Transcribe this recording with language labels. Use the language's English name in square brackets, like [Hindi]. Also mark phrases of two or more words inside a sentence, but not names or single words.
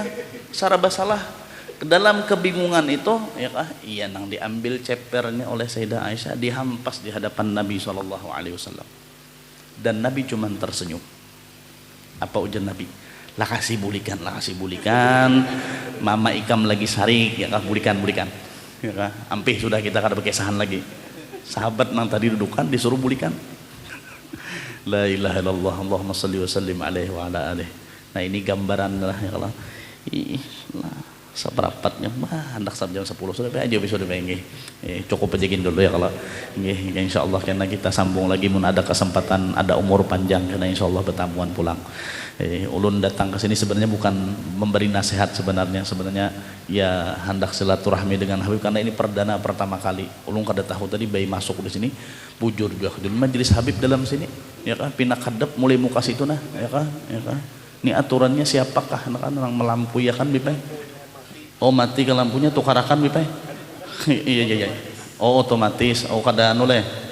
[Banjar] Saraba salah dalam kebingungan itu ya kah, iya nang diambil cepernya oleh Sayyidah Aisyah, dihampas di hadapan Nabi SAW. Dan Nabi cuma tersenyum. Apa ujar Nabi? Lah kasih bulikan mama ikam lagi sarik ya kah, bulikan ya kah. Ampih sudah kita kada berkesahan lagi. Sahabat nang tadi dudukan disuruh bulikan. [Arabic] لا إله إلا الله، اللهم صل وسلم عليه وعلى آله. [Banjar] Nah ini gambaran lah ya kalau seperempatnya hendak jam 10 sudah aja bisa udah pengen cukup ajakin dulu ya kalau insyaallah karena kita sambung lagi mun ada kesempatan, ada umur panjang, karena insyaallah bertamuan pulang. Ulun datang ke sini sebenarnya bukan memberi nasihat, sebenarnya ya hendak silaturahmi dengan Habib, karena ini perdana pertama kali. Ulun kada tahu tadi bayi masuk di sini bujur juga di majelis Habib dalam sini ya kan, pinak hadap mulai muka situ nah ya kan. Ini aturannya siapakah kan orang melampu ya kan Bipai? Oh mati ke lampunya tukarakan Bipai? Iya. Oh otomatis, oh kada anu leh.